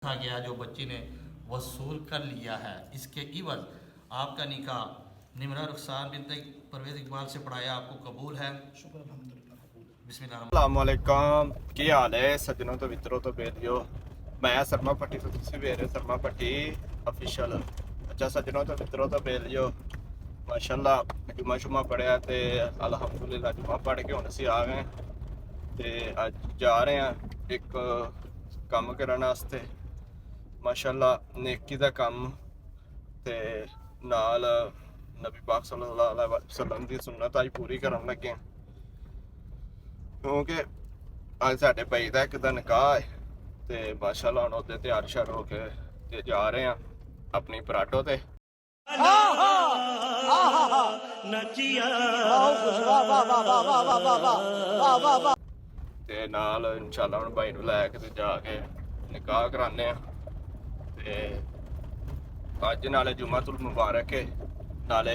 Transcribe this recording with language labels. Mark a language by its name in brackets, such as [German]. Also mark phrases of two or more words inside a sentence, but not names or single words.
[Urdu] رکھا گیا جو بچی نے وصول کر لیا ہے، اس کے عوض آپ کا نکاح نمرہ رخسار بنت پرویز اقبال سے پڑھایا آپ کو قبول ہے. [Punjabi] شکر الحمدللہ. بسم اللہ. [Arabic] السلام عليكم, [Punjabi] کی حال ہے سجنو تے متراں تے بیلیو. میں شرما پٹی تے تسی ویرے شرما پٹی آفیشل. اچھا سجنو تے متراں تے بیلیو، ماشاءاللہ جمعہ شمعہ پڑھیا تے الحمدللہ جمعہ پڑھ کے ہن اسیں آ گئے تے اج جا رہے ہیں اک کم کرنے واسطے. ماشاءاللہ نیکی دا کم تے نال نبی پاک [Arabic] صلى الله عليه وسلم [Punjabi] دی سنت اج پوری کرن لگے کیونکہ اج ساڈے بھائی دا اک دا نکاح ہے تے ماشاءاللہ ہن اوہدے تیار شیار ہو کے تے جا رہے ہیں اپنی پراڈو تے. تے نال ان شاءاللہ ہن بھائی نوں لے کے تے جا کے نکاح کرانے آ تے اج نالے [Arabic] جمعة المبارك [Punjabi] ہے، نالے